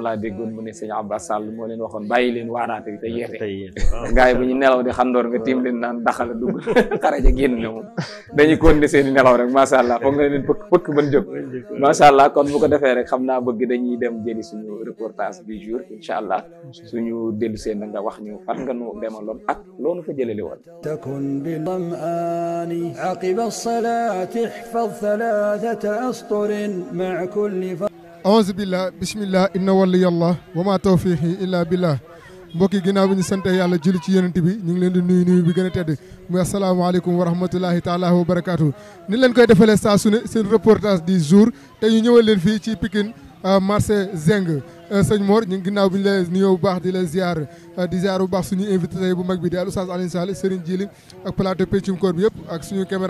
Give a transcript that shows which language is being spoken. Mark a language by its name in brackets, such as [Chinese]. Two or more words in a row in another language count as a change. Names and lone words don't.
[Wolof] laa déggoon mu ne sëñ Abbas Sall moo leen waxoon bàyyi leen waaraate bi te yeete gars yi bu ñu nelaw di xandoor nga tiim leen naan daxala dugg xaraja génn ne moom dañuy continuer seen i nelaw rek [Arabic] ما شاء الله [Wolof] foog nga leen pëkk ban jóg [Arabic] ما شاء الله [Wolof] kon bu ko defee rek xam naa bëgg dañuy dem jëli suñu [French] reportage du jour [Arabic] إن شاء الله [Wolof] suñu dellu seen nga wax ñu fan nga nu demaloon ak loolu fa jëleli woon [Arabic] تكن بضمآن عقب الصلاة احفظ 3 أسطر مع كل أعوذ بالله بسم الله إن ولي الله وما توفيقي إلا بالله [Wolof] mbokki ginnaaw bi ñu sant yàlla julli ci yonent bi ñu ngi leen di nuyu bi gën a tedd muy [Arabic] السلام عليكم ورحمة الله تعالى وبركاته [Wolof] ni leen koy defalee saa su ne seen [French] reportage du jour [Wolof] te ñu ñëwal leen fii ci Pikine marché Zeng sëñ Mor ñu ngi ginnaaw bi ñu lay nuyoo bu baax di la ziar bu baax suñu invité tey bu mag bi di al Oustaz Alioune Sall Serigne Djily ak plateau Pencum Koor bi yëpp ak suñu caméraman